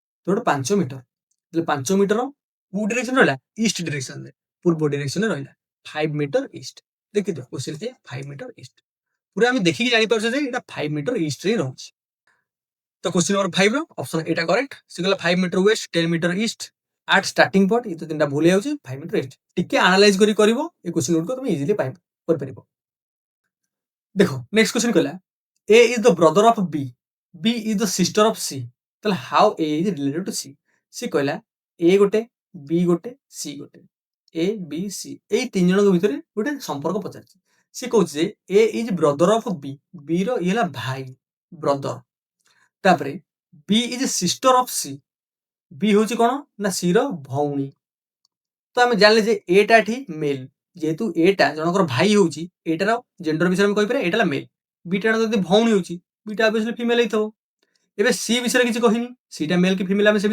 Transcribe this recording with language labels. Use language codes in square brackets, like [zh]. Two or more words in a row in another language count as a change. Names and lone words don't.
[or] ତ ଗୋଟେ 5 ମିଟର ତାହେଲେ 5 ମିଟର କୋଉ ଡିରେକ୍ସନ ରହିଲା [en] east direction [or] ପୂର୍ବ ଡିରେକ୍ସନରେ ରହିଲା [en] 5 metre east [or] ଦେଖିଦିଅ [en] question A 5 metre east [or] ପୁରା ଆମେ ଦେଖିକି ଜାଣିପାରୁଛେ ଯେ ଏଇଟା [en] 5 metre east [or] ହିଁ ରହୁଛି ତ କୋଶ୍ଚିନ୍ ନମ୍ବର 5 ର ଅପସନ ଏଟା କରେକ୍ଟ ସେ କହିଲା [en] 5 metre west 10 metre east at starting point A [or] ତ ତିନିଟା ଭୁଲ ହେଇଯାଉଛି [en] 5 metre east [or] ଟିକେ ଆନାଲାଇଜ କରି କରିବ ଏ କୋଶ୍ଚିନ୍ ଗୁଡ଼ିକ ତମେ ଇଜିଲି କରିପାରିବ ଦେଖ [en] next question [or] କହିଲା [en] A is the brother of B. B is the sister of C. ତାହେଲେ how A is related to C? [or] ସେ କହିଲା A ଗୋଟେ B ଗୋଟେ C ଗୋଟେ A B C ଏଇ ତିନି ଜଣଙ୍କ ଭିତରେ ଗୋଟେ ସମ୍ପର୍କ ପଚାରିଛି ସେ କହୁଛି ଯେ [en] A is brother of B. [or] B ର ଇଏ ହେଲା ଭାଇ ବ୍ରଦର ତାପରେ [en] B is sister of C. [or] B ହଉଛି କଣ ନା C ର ଭଉଣୀ ତ ଆମେ ଜାଣିଲେ ଯେ A ଟା ଏଠି ମେଲ୍ ଯେହେତୁ A ଟା ଜଣଙ୍କର ଭାଇ ହଉଛି ଏଇଟାର ଜେଣ୍ଡର ବିଷୟରେ ଆମେ କହିପାରିବା ଏଇଟା ହେଲା ମେଲ୍ ବିଟା ଯଦି ଭଉଣୀ ହଉଛି ବିଟା ଅବଶ୍ୟ ଫିମେଲ ହେଇଥିବ ଏବେ ସି ବିଷୟରେ କିଛି କହିନି ସିଟା ମେଲ୍ କି ଫିମେଲ ଆମେ ସେ